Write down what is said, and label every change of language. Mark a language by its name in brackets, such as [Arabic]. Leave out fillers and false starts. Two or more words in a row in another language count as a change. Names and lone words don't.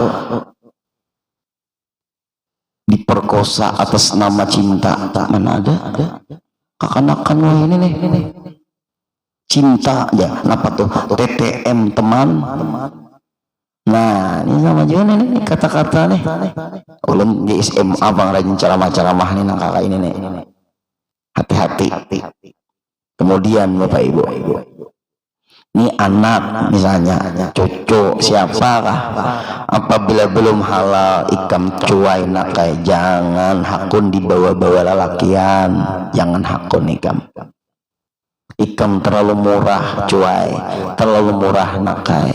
[Indonesian] Diperkosa atas nama cinta. Mana ada? Kekanakan wah ini nih cinta ya. Kenapa tuh? TTM teman. Nah ini sama juga nih kata-kata nih. [Banjar] Ulun di SMA bang rajin ceramah-ceramah nih nang kakak ini nih. [Indonesian] Hati-hati. [Banjar] Kemudian Bapak Ibu, ini anak misalnya cucu siapakah, apabila belum halal ikam cuai nakai, jangan hakun dibawa-bawa lalakian, jangan hakun ikam terlalu murah cuai, terlalu murah nakai.